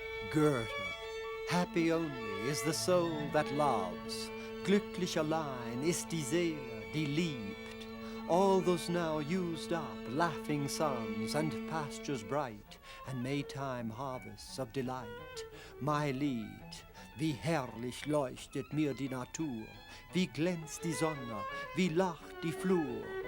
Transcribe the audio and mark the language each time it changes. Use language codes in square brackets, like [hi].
[en] Goethe, happy only is the soul that loves, [de] glücklich allein ist die Seele, die liebt. [en] All those now used up, laughing suns and pastures bright, and Maytime harvests of delight. [de] My Lied, wie herrlich leuchtet mir die Natur, wie glänzt die Sonne, wie lacht die Flur.